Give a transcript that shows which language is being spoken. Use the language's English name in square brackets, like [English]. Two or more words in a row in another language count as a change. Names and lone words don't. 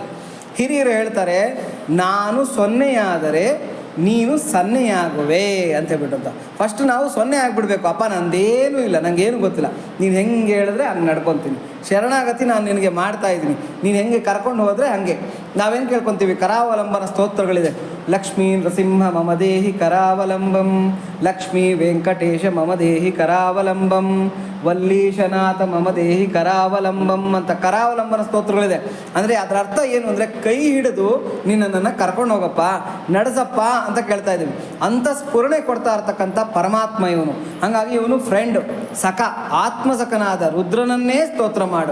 [Kannada] ಹಿರಿಯರು ಹೇಳ್ತಾರೆ, ನಾನು ಸೊನ್ನೆಯಾದರೆ ನೀನು ಸನ್ನೆಯಾಗುವೆ ಅಂತ ಹೇಳ್ಬಿಟ್ಟಂತ. ಫಸ್ಟ್ ನಾವು ಸೊನ್ನೆ ಆಗಿಬಿಡ್ಬೇಕು. ಅಪ್ಪ ನಂದೇನೂ ಇಲ್ಲ, ನನಗೇನು ಗೊತ್ತಿಲ್ಲ, ನೀನು ಹೆಂಗೆ ಹೇಳಿದ್ರೆ ಹಂಗೆ ನಡ್ಕೊತೀನಿ, ಶರಣಾಗತಿ ನಾನು ನಿನಗೆ ಮಾಡ್ತಾ ಇದ್ದೀನಿ, ನೀನು ಹೆಂಗೆ ಕರ್ಕೊಂಡು ಹೋದರೆ ಹಾಗೆ. ನಾವೇನು ಕೇಳ್ಕೊತೀವಿ? ಕರಾವಲಂಬನ ಸ್ತೋತ್ರಗಳಿದೆ. [Sanskrit] ಲಕ್ಷ್ಮೀ ನೃಸಿಂಹ ಮಮ ದೇಹಿ ಕರಾವಲಂಬಂ, ಲಕ್ಷ್ಮೀ ವೆಂಕಟೇಶ ಮಮ ದೇಹಿ ಕರಾವಲಂಬಂ, ವಲ್ಲೀಶನಾಥ ಮಮ ದೇಹಿ ಕರಾವಲಂಬಂ [Kannada] ಅಂತ ಕರಾವಲಂಬನ ಸ್ತೋತ್ರಗಳಿದೆ. ಅಂದರೆ ಅದರ ಅರ್ಥ ಏನು ಅಂದರೆ, ಕೈ ಹಿಡಿದು ನಿನ್ನನ್ನು ಕರ್ಕೊಂಡು ಹೋಗಪ್ಪ, ನಡೆಸಪ್ಪ ಅಂತ ಕೇಳ್ತಾ ಇದ್ದೀವಿ. ಅಂಥ ಸ್ಫುರಣೆ ಕೊಡ್ತಾ ಇರ್ತಕ್ಕಂಥ ಪರಮಾತ್ಮ ಇವನು. ಹಾಗಾಗಿ ಇವನು ಫ್ರೆಂಡ್, ಸಖ, ಆತ್ಮಸಖನಾದ ರುದ್ರನನ್ನೇ ಸ್ತೋತ್ರ ಮಾಡು.